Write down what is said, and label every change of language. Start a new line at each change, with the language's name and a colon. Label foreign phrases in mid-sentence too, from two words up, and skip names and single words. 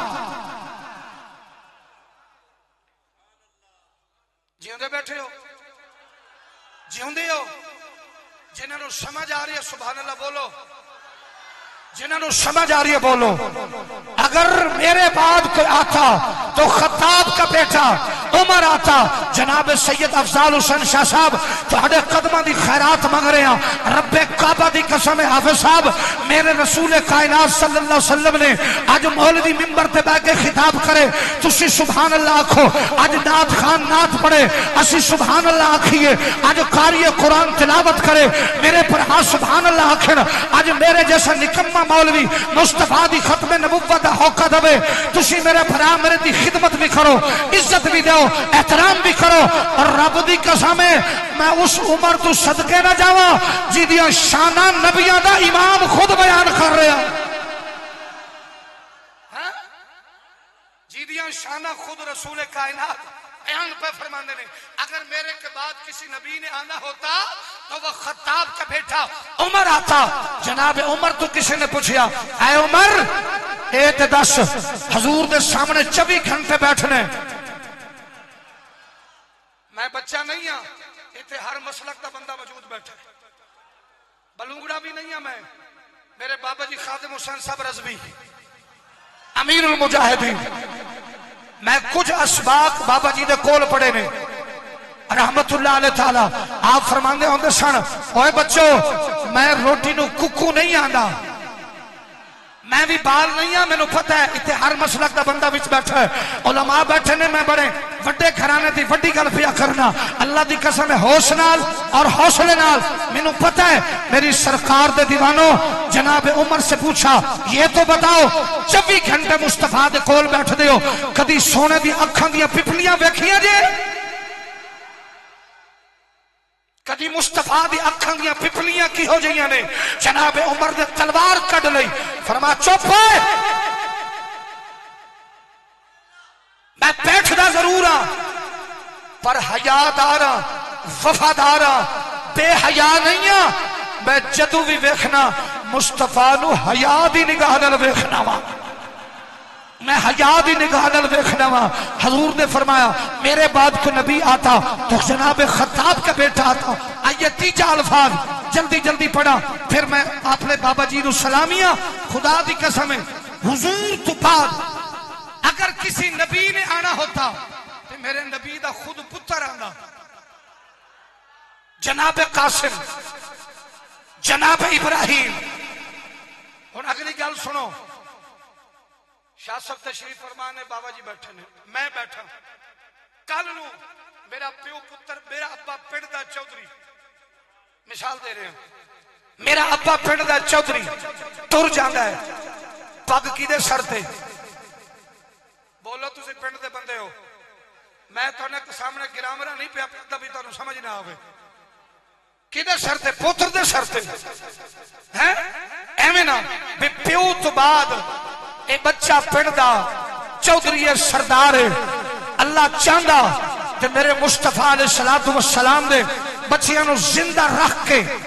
Punjabi: جیوندے بیٹھے ہو جیوندے ہو جنہوں نے سمجھ آ رہی ہے
Arabic: سبحان اللہ
Punjabi: بولو جنہوں نے سمجھ آ رہی ہے بولو
Urdu: اگر میرے بعد کوئی آتا تو خطاب کا بیٹا عمر آتا
Punjabi: جناب سید افضال حسین شاہ صاحب تہاڈے قدماں دی خیرات منگ رہے ہیں رب کعبہ دی قسم ہے حافظ صاحب میرے رسول کائنات
Arabic: صلی اللہ علیہ وسلم
Punjabi: نے اج مولوی منبر تے بیٹھ کے خطاب کرے تسی
Arabic: سبحان اللہ
Punjabi: آکھو اج نعت خان نعت پڑھے اسی
Arabic: سبحان اللہ
Punjabi: آکھیے اج قاری قرآن تلاوت کرے میرے پر
Arabic: سبحان اللہ
Punjabi: آکھن اج میرے جیسا نکما مولوی مصطفیٰ دی ختم نبوت دا ہوکا دے تسی میرے بھرا میرے دی خدمت بھی کرو عزت بھی دیو احترام بھی کرو اور رب دی قسم ہے میں اس عمر تو صدقے نہ جاواں جی دیاں شاناں نبیاں دا امام خود بیان کر رہا جی دیاں شاناں خود رسول کائنات بیان پہ فرماندے نے
Urdu: اگر میرے کے بعد کسی نبی نے آنا ہوتا تو وہ خطاب کا بیٹا عمر آتا
Punjabi: جناب عمر تو کسی نے پوچھیا اے عمر اے تے دس حضور دے سامنے 24 گھنٹے بیٹھنے میں بچہ نہیں ہاں اتنے ہر مسلک دا بندہ موجود بیٹھا بلونگڑا بھی نہیں ہاں میں میرے بابا جی خادم حسین صاحب رضوی امیر المجاہدین میں کچھ اسباق بابا جی دے کول پڑے نے
Arabic: رحمت اللہ علیہ تعالی
Punjabi: آپ فرماندے ہوندے سن اوے بچو میں روٹی نو ککو نہیں آندا میں بھی بال نہیں ہاں مینوں پتہ ہے اتنے ہر مسلک دا بندہ وچ بیٹھا ہے علماء بیٹھے نے میں بڑے وڈے گھرانے دی وڈی گل پیا کرنا اللہ دی قسم ہے ہوش نال اور حوصلے نال مینوں پتہ ہے میری سرکار دے دیوانوں
Urdu: جناب عمر سے پوچھا یہ تو بتاؤ
Punjabi: 24 گھنٹے مصطفیٰ دے کول بیٹھ دیو کدی سونے دی اکھاں دیاں پپلیاں ویکھیاں جے کدی مصطفیٰ دی اکھاں دیاں پپلیاں کی ہو جائیاں نے جناب عمر نے تلوار کڈ لئی فرما چپ ہے میں بیٹھدا ضرور ہاں پر حیادار ہاں وفادار ہاں بے حیا نہیں ہاں میں جدوں بھی ویکھنا مصطفیٰ نو حیا دی نگاہ نال ویکھنا وا میں حیا دی نگاہ نال ویکھنا وا حضور نے فرمایا
Urdu: میرے بعد کوئی نبی آتا تو جناب خطاب کا بیٹا آتا
Punjabi: آئیے تیجا الفاظ جلدی جلدی پڑھا پھر میں اپنے بابا جی نو سلامیاں خدا دی قسم ہے حضور تو بعد اگر کسی نبی نے آنا ہوتا تو میرے نبی دا خود پتر آنا جناب قاسم جناب ابراہیم اور اگلی گل سنو شاہ صاحب تشریف فرمانے بابا جی بیٹھے نے میں بیٹھا کل نو میرا پیو پتر میرا ابا پنڈ دا چودھری مثال دے رہے ہیں میرا ابا پنڈ دا چودھری تر جاندا ہے پگ کیدے سر تے بولو تسی پنڈ دے بندے ہو میں تھوڑے سامنے گرامرہ نہیں پیا پڑھتا بھی تھوڑے سمجھ نہ آوے کیدے سر تے پوتر دے سر تے ہیں ایویں نہ بے پیو تو بعد اے بچہ پنڈ دا چودھری سردار ہے اللہ چاہندا کہ میرے مصطفیٰ
Arabic: علیہ السلام
Punjabi: دے بچیاں نو زندہ رکھ کے